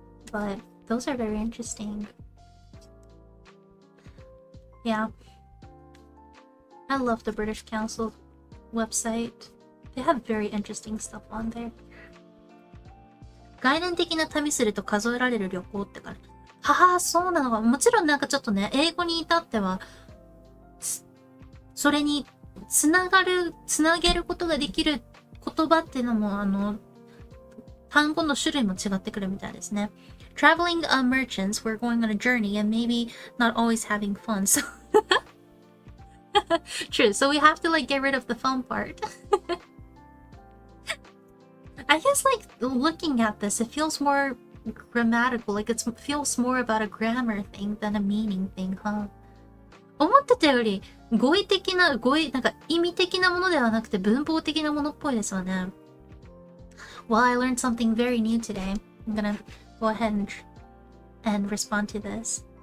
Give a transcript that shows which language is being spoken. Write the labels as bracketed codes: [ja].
[en] But those are very interesting. Yeah. I love the British Council website. They have very interesting stuff on there. [ja] 概念的な旅すると数えられる旅行ってから。はあ、そうなのか。もちろんなんかちょっとね、英語に至っては、それにつなげることができる言葉っていうのも、単語の種類も違ってくるみたいですね。 [en] Traveling merchants were going on a journey and maybe not always having fun. So true. So we have to like get rid of the fun part. I guess like looking at this, it feels more grammatical. Like it feels more about a grammar thing than a meaning thing, huh? [ja] 思ってたより語彙なんか意味的なものではなくて文法的なものっぽいですよね。 [en] Well, I learned something very new today. I'm gonna go ahead and respond to this.